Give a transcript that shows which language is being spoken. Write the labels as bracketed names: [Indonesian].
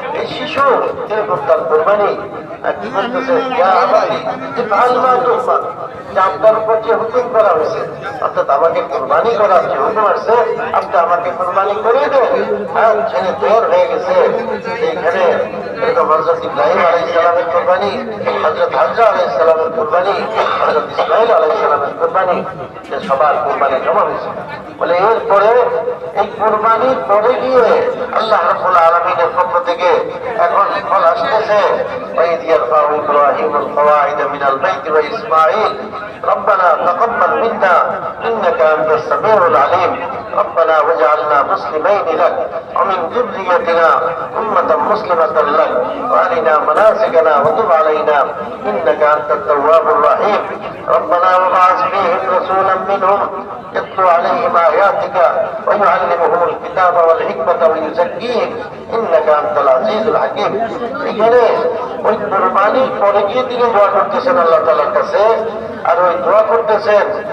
[Bangla] এই শিশু এরকম তার কোরবানি কি বলতেছে, [Arabic] ইয়া আবাতি ইফআল মা তু'মার, [Bangla] যে আপনার উপর যে হুকুম করা হয়েছে, অর্থাৎ আমাকে কোরবানি করার যে হুকুম আছে, আপনি আমাকে কোরবানি করে দেন। ছেলে তৈরি হয়ে গেছে। এইখানে এরকম হযরত ইব্রাহিম আলাইহিস সালামের কোরবানি, হযরত হাজরা আলাইহিস সালামের কোরবানি, হযরত ইসমাঈল আলাইহিস সালামের কোরবানি, যে সবার কোরবানি জমা হয়েছে। বলে এরপরে এই কোরবানির পরে গিয়ে আল্লাহ রাব্বুল আলামিনের পক্ষ থেকে এখন ফল আসতেছে, [Arabic] وإذ يرفع إبراهيم القواعد من البيت وإسماعيل ربنا تقبل منا إنك أنت السميع العليم ربنا واجعلنا مسلمين لك ومن ذريتنا أمة مسلمة لك وأرنا مناسكنا وتب علينا إنك أنت التواب الرحيم ربنا وابعث فيهم رسولا منهم يتلو عليهم آياتك ويعلمهم الكتاب والحكمة ويزكيهم إنك أنت العزيز الحكيم। [Bangla] এখানে ওই কুরবানির পরে গিয়ে তিনি দোয়া করতেছেন আল্লাহ তাআলার কাছে, আর ওই দোয়া করতেছেন।